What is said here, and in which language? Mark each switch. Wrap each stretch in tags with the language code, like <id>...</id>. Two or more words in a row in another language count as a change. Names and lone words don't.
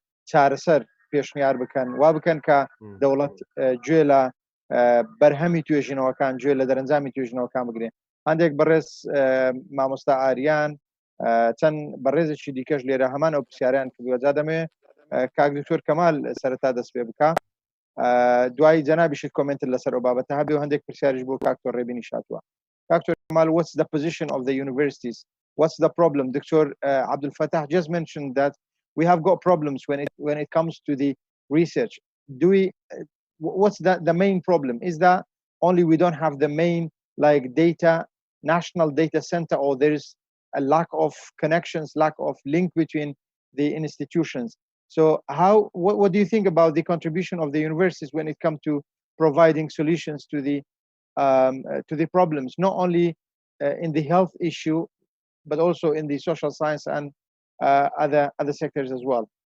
<ckb>چارەسەر پێشنیار بکەن وا بکەن کە دەوڵەت گوێ لە بەرهەمی توێژینەوەکان گوێ لە دەرەنجامی توێژینەوەکان بگرێن هەندێک بەڕێز مامۆستا ئاریان چەند بەڕێزێکی دیکەش لێرە هەمان ئەو پرسیاریان کردووە دەمێ کاک دکتۆر کەمال سەرەتا دەست پێ بکە دوای جەنابیشت کۆمنتر لەسەر ئەو بابەتە هەبێ و هەندێک پرسیاریش بۆ کاکتۆر ڕێبینی شاتووە کاکتۆر کەمال</ckb> <en>what's the position of the universities what's the problem Dr. Abdul Fattah just mentioned that we have got problems when it comes to the research do we what's the main problem is that only we don't have the main like national data center or there's a lack of connections lack of link between the institutions so what do you think about the contribution of the universities when it comes to providing solutions to the problems not only in the health issue but also in the social science and other sectors as well</en>